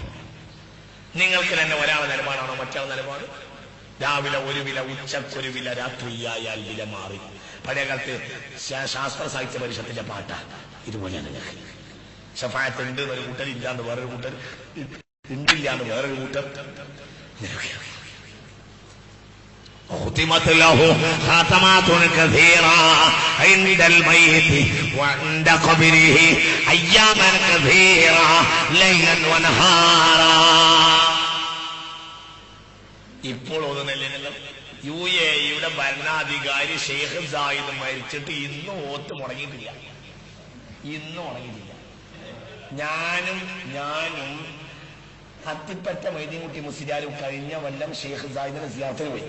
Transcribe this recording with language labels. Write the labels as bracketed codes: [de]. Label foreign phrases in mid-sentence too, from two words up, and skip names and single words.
[ml] നിങ്ങൾക്ക് തന്നെ ഒരാളെ നിലപാടാണോ മറ്റാളെ നിലപാട്? രാവിലെ ഒരു വില, ഉച്ചക്കൊരു വില, രാത്രിയായാൽ വില മാറി. പഴയ കാലത്ത് ശാസ്ത്ര സാഹിത്യ പരിഷത്തിന്റെ പാട്ടാ ഇതുപോലെയാണ്. ശഫാഅത്ത് ഉണ്ട് എന്നൊരു കൂട്ടർ, ഇല്ലാന്ന് വേറൊരു കൂട്ടർ, ഉണ്ടില്ലാന്ന് വേറൊരു കൂട്ടർ. [ar] ختمت له خاتمات كثيرة عند الميت وعند قبره أياما كثيرة ليلا ونهارا. [ml] ഇപ്പോൾ ഒന്നുമില്ലല്ലോ. UAE ഭരണാധികാരി ഷെയ്ഖ് സായിദ് മരിച്ചിട്ട് ഇന്നും ഓത്ത് മുടങ്ങിയിട്ടില്ല. ഞാനും അത്തിപ്പറ്റ മൈദീൻകുട്ടി മുസ്ലിയാരും കഴിഞ്ഞ കൊല്ലം ഷെയ്ഖ് സായിദിന്റെ സിയാറത്തിന് പോയി.